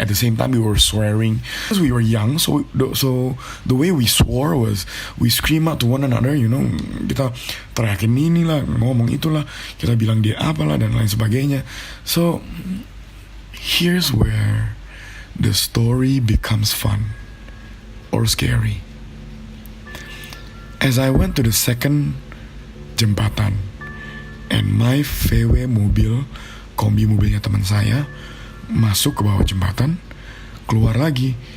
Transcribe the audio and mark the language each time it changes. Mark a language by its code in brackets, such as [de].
[en] At the same time, we were swearing because we were young. So the way we swore was we scream out to one another. You know, [id] kita teriakin inilah, ngomong itulah, kita bilang dia apalah dan lain sebagainya. [en] So here's where the story becomes fun or scary. As I went to the second jembatan, and my VW mobil [id] kombi mobilnya teman saya, masuk ke bawah jembatan, keluar lagi.